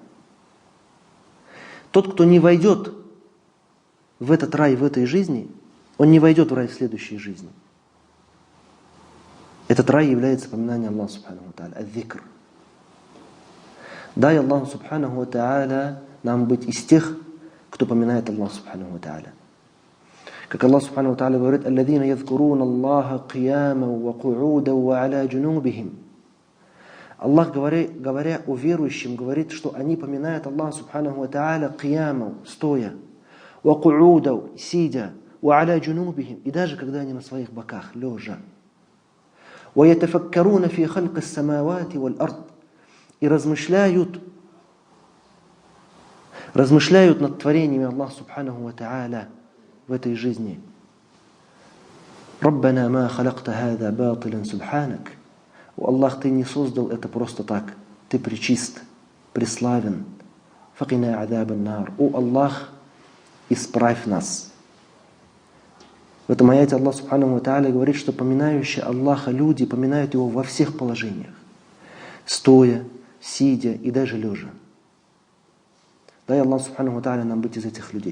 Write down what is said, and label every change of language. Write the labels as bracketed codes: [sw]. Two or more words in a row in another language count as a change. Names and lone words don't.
[ru] Тот, кто не войдет в этот рай в этой жизни, он не войдет в рай в следующей жизни. Этот рай является поминанием Аллаха [ar] سبحانه تعالى, [ru] ад-зикр. Дай Аллаху [ar] سبحانه تعالى [ru] нам быть из тех, кто поминает Аллаха Субханаху Тааля. Как Аллах [ar] سبحانه تعالى [ru] говорит, [ar] «الذين يذكرون الله قياما و قعودا و على جنوبهم». [ru] Аллах, говоря о верующим, говорит, что они поминают Аллаха [ar] سبحانه تعالى قياما, [ru] стоя, [ar] و قعودا, [ru] сидя, [ar] و على جنوبهم, [ru] и даже когда они на своих боках, лежа. [ar] ويتفكرون في خلق السماوات والأرض, [ru] и размышляют над творениями Аллаха [ar] سبحانه و تعالى [ru] в этой жизни. [ar] «ربنا ما خلقت هذا باطلا سبحانك». [ru] О Аллах, Ты не создал это просто так. Ты пречист, преславен. [ar] «فقنا عذاب النار». [ru] О Аллах, исправь нас. В этом аяте Аллах [ar] سبحانه و تعالى [ru] говорит, что поминающие Аллаха люди поминают Его во всех положениях. Стоя, сидя и даже лежа. Дай Аллах [ar] سبحانه و تعالى [ru] нам быть из этих людей.